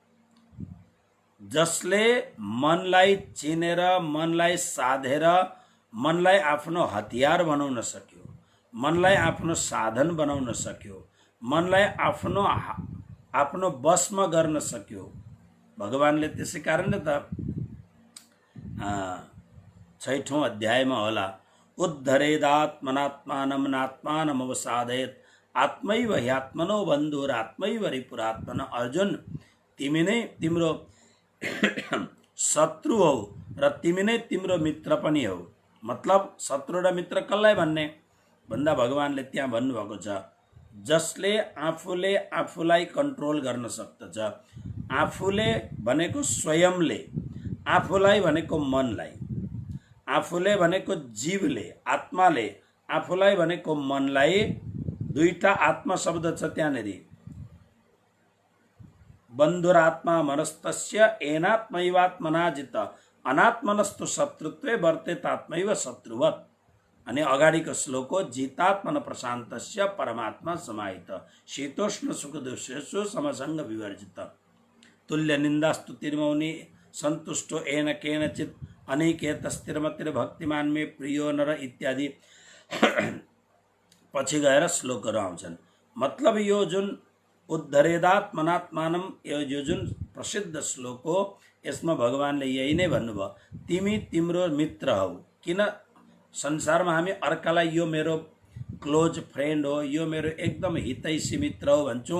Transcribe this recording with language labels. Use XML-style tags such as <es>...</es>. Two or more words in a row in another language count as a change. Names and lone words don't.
<ne>जसले मनलाई चिनेर मनलाई साधेर मनलाई आफ्नो हतियार बनाउन सक्यो, मनलाई आफ्नो साधन बनाउन सक्यो, मनलाई आफ्नो बसमा गर्न सक्यो, भगवानले त्यसै कारणले त 6औं अध्यायमा होला</ne> <sa>उद्धरेदात्मनात्मानं नात्मानं अवसादयेत् आत्मैव ह्यात्मनो बन्धुरात्मैव रिपुरात्मन।</sa> <ne>अर्जुन, तिमी नै तिम्रो शत्रु हौ र तिमी नै तिम्रो मित्र पनि हौ। मतलब शत्रु र मित्र कसलाई भन्ने भन्दा भगवानले त्यहाँ भन्नुभएको छ जसले आफूले आफूलाई कन्ट्रोल गर्न सक्दछ। आफूले भनेको स्वयंले, आफूलाई भनेको मनलाई, आफूले भनेको जीवले, आत्माले, आफूलाई भनेको मनलाई। दुईटा आत्मा शब्द छ त्यहाँनेरि।</ne> <sa>बन्धुरात्मा मनस्तस्य एनात्मैवात्मना जित अनात्मनस्तु शत्रुत्वे वर्तेतात्मैव शत्रुवत्।</sa> <ne>अनि अगाडिको श्लोक हो</ne> <sa>जितात्मन प्रशान्तस्य परमात्मा समाहित शीतोष्ण सुख दुःखेषु समसंग विवर्जित तुल्य निन्दा स्तुतिर्मौनि सन्तुष्टो येन केनचित् अनिकेतस्थिरमतिर्भक्तिमान मे प्रियो नर</sa> <ne>इत्यादि पछि गएर श्लोकहरू आउँछन्। मतलब यो जुन उद्धरेदात्मनात्मानं यो जुन प्रसिद्ध श्लोक हो यसमा भगवानले यही नै भन्नुभयो, तिमी तिम्रो मित्र हौ। किन संसारमा हामी अर्कालाई यो मेरो</ne> <en>close friend</en> <ne>हो, यो मेरो एकदम हितैषी मित्र हो भन्छौँ।</ne>